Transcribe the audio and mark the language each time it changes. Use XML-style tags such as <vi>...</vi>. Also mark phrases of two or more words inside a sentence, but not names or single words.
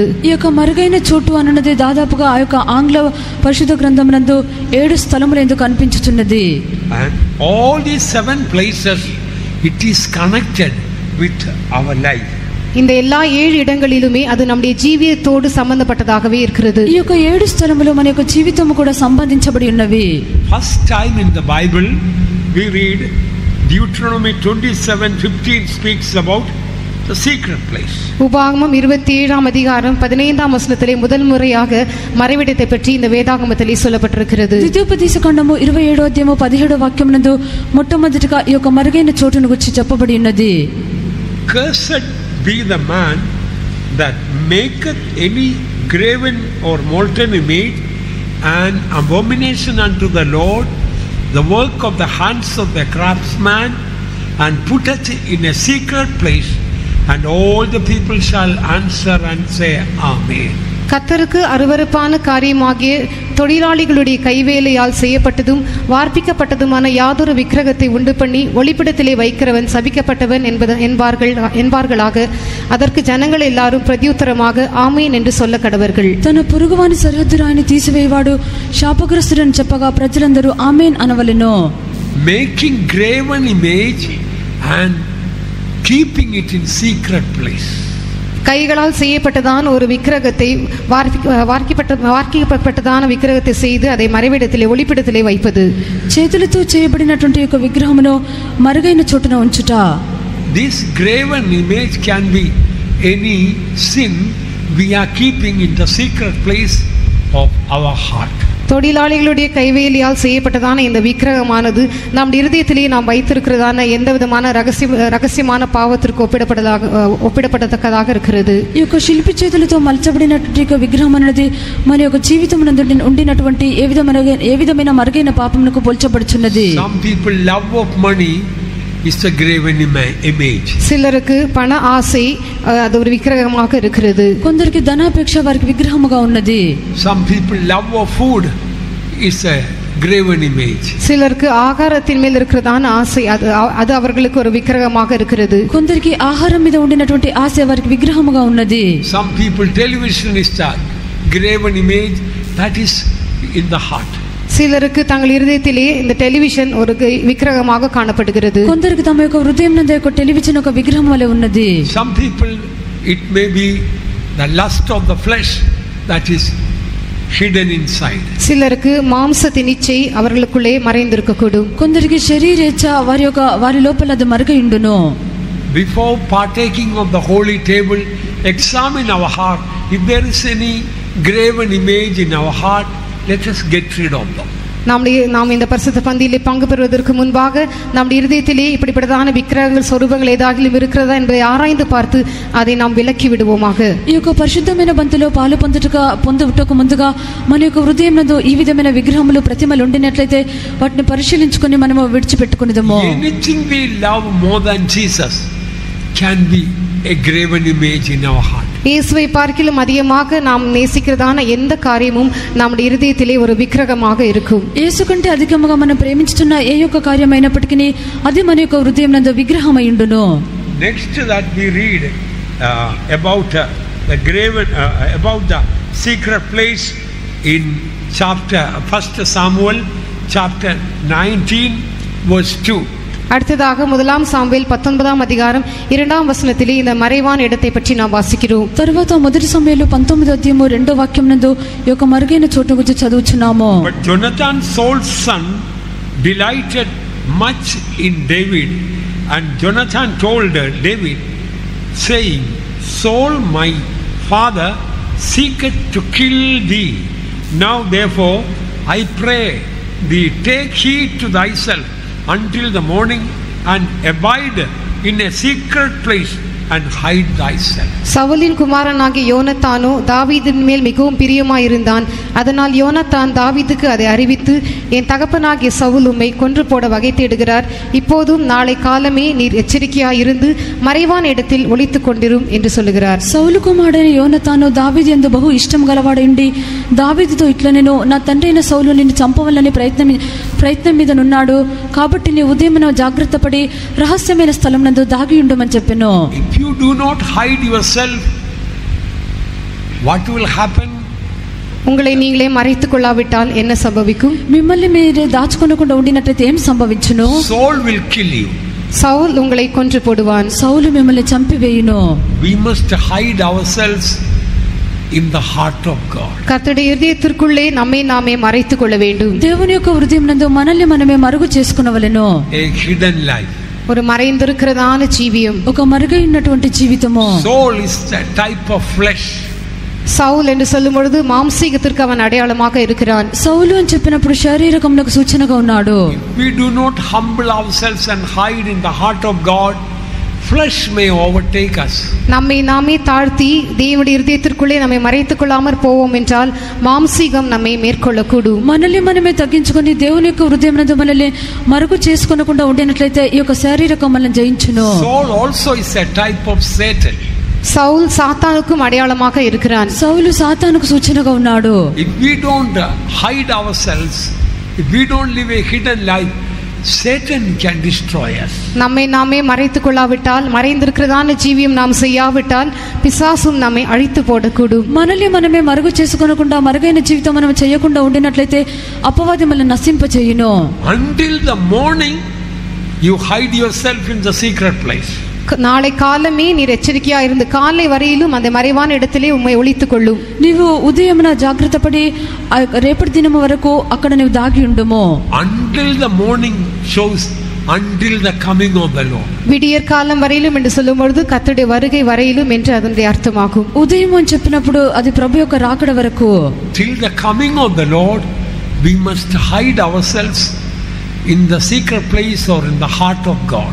<te>ఈ యొక్క మరుగైన చోటు అన్నది దాదాపుగా ఆ యొక్క ఆంగ్ల పరిశుద్ధ గ్రంథమునందు 7 స్థలములందు కనిపించుచున్నది.</te> <en>And all these 7 places, it is connected with our life.</en> <ta>இந்த எல்லா 7 இடங்களிலுமே அது நம்முடைய ஜீவியத்தோடு சம்பந்தப்பட்டதாகவே இருக்கிறது.</ta> <te>ఈ యొక్క 7 స్థలములు మన యొక్క జీవితము కూడా సంబంధించబడి ఉన్నవి.</te> <en>First time in the Bible we read Deuteronomy 27:15 speaks about the secret place.</en> <ta>உபாகமம் 27ஆம் அதிகாரம் 15ஆம் வசனத்திலே முதல் முறையாக மறைவிடத்தை பற்றி இந்த வேதாகமத்திலே சொல்லப்பட்டிருக்கிறது.</ta> <te>ద్వితీయోపదేశ ఖండము 27వ అధ్యాయము 17వ వాక్యమునందు మొట్టమొదటిగా ఈ యొక్క మరుగైన చోటును గురించి చెప్పబడి ఉన్నది.</te> <en>Cursed be the man that maketh any graven or molten image, an abomination unto the Lord, the work of the hands of the craftsman, and putteth in a secret place, and all the people shall answer and say, Amen.</en> <ta>கர்த்தருக்கு அருவருப்பான காரியமாகிய தொழிலாளிகளுடைய கைவேலையால் செய்யப்பட்டதும் வார்ப்பிக்கப்பட்டதுமான யாதொரு விக்கிரகத்தை உண்டு பண்ணி ஒளிப்பிடத்திலே வைக்கிறவன் சபிக்கப்பட்டவன் என்பார்களாக. அதற்கு ஜனங்கள் எல்லாரும் பிரதியுத்தரமாக ஆமேன் என்று சொல்ல கடவர்கள்.</ta> <te>తన పొరుగువాని సరిహద్దురాని తీసివేయవాడు శాపగ్రస్తుడని చెప్పగా ప్రజలందరూ ఆమేన్ అనవలెను.</te> <en>Making graven image and keeping it in secret place.</en> <ta>கைகளால் செய்யப்பட்டதான ஒரு விக்கிரகத்தை వార్కిపట్టదాన విగ్రహத்தை செய்து அதை మறைవిடத்திலே ఒలిపిడத்திலே வைப்பது.</ta> <te>చేతులతో చేయబడినటువంటి ఒక విగ్రహమును మరుగైన చోటున ఉంచుట.</te> <en>This graven image can be any sin we are keeping in the secret place of our heart.</en> <ta>தொழிலாளிகளுடைய கைவேலியால் செய்யப்பட்டதான இந்த விக்கிரகமானது நம் இருதயத்திலே நாம் வைத்திருக்கிறதான எந்த விதமான ரகசியமான பாவத்திற்கு ஒப்பிடப்படத்தக்கதாக இருக்கிறது.</ta> <te>ఈ యొక్క శిల్పి చేతులతో మలచబడినటువంటి విగ్రహం అనేది మన యొక్క జీవితమునందు ఉండినటువంటి ఏ విధమైన మరుగైన పాపమునకు పోల్చబడుచున్నది.</te> <en>Some people love of money is a graven image.</en> <ta>சிலருக்கு பண ஆசை அது ஒரு விக்கிரகமாக இருக்கிறது.</ta> <te>కొందరికి ధనాపేక్ష వారికి విగ్రహముగా ఉన్నది.</te> <en>Some people love of food is a graven image.</en> <ta>சிலருக்கு ஆகாரத்தின் மேல் இருக்கிறதான ஆசை அது அவர்களுக்கு ஒரு விக்கிரகமாக இருக்கிறது.</ta> <te>కొందరికి ఆహారం మీద ఉండినటువంటి ఆశ వారికి విగ్రహముగా ఉన్నది.</te> <en>Some people television is a graven image that is in the heart.</en> <ta>சிலருக்கு தங்கள் இருதயத்திலே இந்த டெலிவிஷன் ஒரு விக்கிரகமாக காணப்படுகிறது.</ta> <te>కొందరికి తమ యొక్క హృదయం నందు ఒక టెలివిజన్ ఒక విగ్రహం వలె ఉన్నది.</te> <en>Some people it may be the lust of the flesh that is hidden inside.</en> <ta>சிலருக்கு மாம்சத்தின் இச்சை அவர்களுக்குள்ளே மறைந்திருக்கக்கூடும்.</ta> <te>కొందరికి శరీరేచ్ఛ వారి లోపల అది మరుగై ఉండును.</te> <en>Before partaking of the holy table, examine our heart. If there is any graven image in our heart, let us get rid of them.</en> <ta>நாம் இந்த பரிசுத்த பந்தியிலே பங்கு பெறுவதற்கு முன்பாக நம்முடைய இருதயத்திலே இப்படிப்பட்டதான விக்கிரகங்கள் சொரூபங்கள் ஏதாகிலும் இருக்கிறதா என்பதை ஆராய்ந்து பார்த்து அதை நாம் విలక్కి విడుவோமாக.</ta> <te>ఈ యొక్క పరిశుద్ధమైన బంతిలో పాలు పొందుటకు ముందుగా మన యొక్క హృదయం నందు ఈ విధమైన విగ్రహములు ప్రతిమలు ఉండినట్లయితే వాటిని పరిశీలించుకొని మనము విడిచిపెట్టుకునేదము.</te> <en>Anything we love more than Jesus can be a graven image in our heart.</en> <ta>இயேசுவை பார்க்கிலும் அதிகமாக நாம் நேசிக்கிறதான எந்த காரியமும் நம்முடைய இருதயத்திலே ஒரு விக்கிரகமாக இருக்கும்.</ta> <te>యేసు కంటే అధికముగా మనం ప్రేమించుతున్న ఏ యొక్క కార్యమైనప్పటికీ అది మన యొక్క హృదయం నందు విగ్రహమై ఉండును.</te> <en>Next that we read about the graven about the secret place in chapter 1 Samuel chapter 19 verse 2.</en> <ta>அடுத்ததாக 1 சாமுவேல் 19ஆம் அதிகாரம் 2ஆம் வசனத்திலே இந்த மறைவான இடத்தை பற்றி நாம் வாசிக்கிறோம்.</ta> <te>తర్వాత 1 సమూయేలు 19వ అధ్యాయము 2వ వాక్యం నందు ఈ యొక్క మరుగైన చోటు గురించి చదువుచున్నాము.</te> <en>But Jonathan, Saul's son, delighted much in David, and Jonathan told David, saying, Saul my father seeketh to kill thee. Now therefore I pray thee, take heed to thyself until the morning, and abide in a secret place and hide thyself.</en> <ta>சவுலின் குமாரனாகிய யோனத்தானோ தாவீதின் மேல் மிகவும் பிரியமாயிருந்தான். அதனால் யோனத்தான் தாவீதுக்கு அதை அறிவித்து, என் தகப்பனாகிய சவுல் உம்மை கொன்று போட வகை தேடுகிறார். இப்போதும் நாளை காலமே நீர் எச்சரிக்கையாயிருந்து மறைவான இடத்தில் ஒளித்துக் கொண்டிரும் என்று சொல்லுகிறார்.</ta> <te>సౌలు కుమారుడైన యోనతాను దావీదు యందు బహు ఇష్టం గలవాడైండి దావీదుతో ఇట్లా నేను నా తండ్రి అయిన సౌలు నిన్ను చంపవలని ప్రయత్నం మీద నున్నాడు. కాబట్టి నీ ఉదయమున జాగ్రత్త పడి రహస్యమైన స్థలం నందు దాగి ఉండమని చెప్పెను.</te> <en>If you do not hide yourself, what will happen?</en> <ta>உங்களை நீங்களே மறைத்துக் கொள்ளாவிட்டால் என்ன சம்பவிக்கும்?</ta> <te>మిమ్మల్ని మీరే దాచుకొనకుండా ఉండినట్లయితే ఏం సంభవించును?</te> <en>Saul will kill you.</en> <ta>சவுல் உங்களை கொன்று போடுவான்.</ta> <te>సౌలు మిమ్మల్ని చంపివేయును.</te> <en>We must hide ourselves in the heart of God.</en> <ta>கர்த்தருடைய இதயத்திற்குள்ளே நம்மை நாமே மறைத்துக் கொள்ள வேண்டும்.</ta> <te>దేవుని యొక్క హృదయం నందు మనల్ని మనమే మరుగు చేసుకొనవలెను.</te> <en>A hidden life.</en> <ta>ஒரு மறைந்திருக்கிறதான ஜீவியம்.</ta> <te>ఒక మరుగై ఉన్నటువంటి జీవితము.</te> <en>Soul is a type of flesh.</en> <ta>சவுல் என்று சொல்லும் பொழுது மாம்சீகத்திற்கு அவன் அடையாளமாக இருக்கிறான்.</ta> <te>సౌలు అని చెప్పినప్పుడు శారీరకమునకు సూచనగా ఉన్నాడు.</te> <en>If we do not humble ourselves and hide in the heart of God, flesh may overtake us.</en> <ta>நம்மை நாமே தாழ்த்தி தேவனுடைய இதயத்திற்குள்ளே நம்மை மறைத்துக் கொள்ளாமற் போவோம் என்றால் மாம்சீகம் நம்மை மேற்கொள்ளக்கூடும்.</ta> <te>మనల్ని మనమే తగ్గించుకొని దేవుని యొక్క హృదయం నందు మనల్ని మరుగు చేసుకొనకుండా ఉండినట్లయితే ఈ యొక్క శారీరకం మనల్ని జయించును.</te> <en>Saul also is a type of Satan.</en> <ta>சவுல் சாத்தானுக்கும் அடையாளமாக இருக்கிறான்.</ta> <te>సౌలు సాతానుకు సూచనగా ఉన్నాడు.</te> <en>If we don't hide ourselves, if we don't live a hidden life, Satan can destroy us.</en> <ta>நம்மை நாமே மறைத்துக் கொள்ளாவிட்டால், மறைந்திருக்கிறதான ஜீவியம் நாம் செய்யாவிட்டால் பிசாசும் நம்மை அழித்து போடக்கூடும்.</ta> <te>మనల్ని మనమే మరుగు చేసుకొనకుండా మరుగైన జీవితం మనం చేయకుండా ఉండినట్లయితే అపవాది మనల్ని నశింపచేయును.</te> <en>Until the morning you hide yourself in the secret place.</en> <ta>நாளை காலமே நீர் எச்சரிக்கையா இருந்து காலை வரையிலும் அந்த மறைவான இடத்திலே உம்மை ஒளித்துக் கொள்ளும்.</ta> <te>నీవు ఉదయమున జాగ్రత్త పడి రేపటి దినము వరకు అక్కడ నీవు దాగి ఉండుము.</te> <en>Until the morning shows, until the coming of the Lord.</en> <ta>விடியற் காலம் வரையிலும் என்று சொல்லும் பொழுது கர்த்தருடைய வருகை வரையிலும் என்று அதனுடைய அர்த்தமாகும்.</ta> <te>ఉదయం అని చెప్పినప్పుడు అది ప్రభు యొక్క రాకడ వరకు.</te> <en>Till the coming of the Lord, we must hide ourselves in the secret place or in the heart of God.</en>